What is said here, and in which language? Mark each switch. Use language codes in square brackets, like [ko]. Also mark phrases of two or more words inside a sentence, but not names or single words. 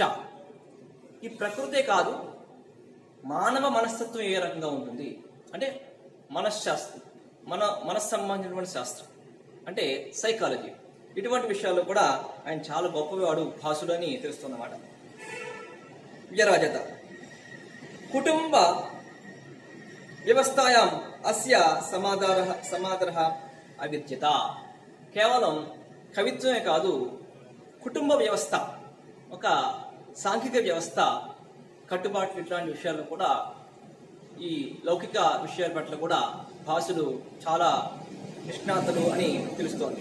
[te] ఈ ప్రకృతే కాదు, మానవ మనస్తత్వం ఏ రకంగా ఉంటుంది అంటే మనశ్శాస్త్రం, మనస్సు సంబంధించినటువంటి శాస్త్రం అంటే సైకాలజీ. ఇటువంటి విషయాల్లో కూడా ఆయన చాలా గొప్పవాడు భాసుడు అని తెలుస్తుందన్నమాట. [sa] व्यराजत। कुटुंब व्यवस्थायाम् अस्य समादरः अविद्यत। [te] కేవలం కవిత్వమే కాదు, కుటుంబ వ్యవస్థ, ఒక సాంఘిక వ్యవస్థ, కట్టుబాట్లు ఇట్లాంటి విషయాల్లో కూడా, ఈ లౌకిక విషయాల పట్ల కూడా భాసుడు చాలా నిష్ణాతులు అని తెలుస్తోంది.